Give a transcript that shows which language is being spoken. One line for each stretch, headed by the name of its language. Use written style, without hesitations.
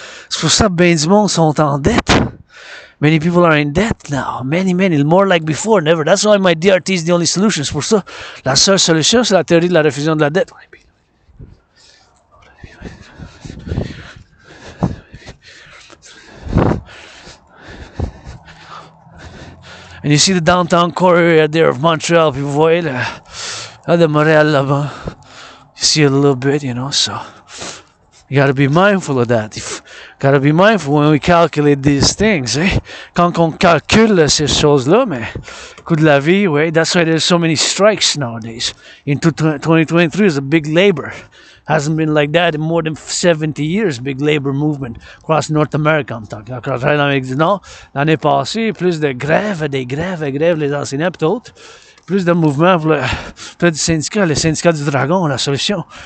French: C'est pour ça que bien du monde sont en dette.
English: Many people are in debt now. Many, more like before, never. That's why my DRT is the only solution.
French: C'est pour ça, la seule solution, c'est la théorie de la refusion de la dette.
English: And you see the downtown core area there of Montreal.
French: Puis vous voyez de Montréal là-bas.
English: You see it a little bit, you know, so you got to be mindful of that. Gotta be mindful when we calculate these things. Eh?
French: Quand on calcule ces choses-là, mais coût de la vie, ouais,
English: that's why there's so many strikes nowadays. In 2023 is a big labor. Hasn't been like that in more than 70 years, big labor movement across North America. I'm talking across l'Amérique du Nord.
French: L'année passée, plus de grèves, les enseignants et autres. Plus de mouvements pour le syndicat, le syndicat du dragon, la solution.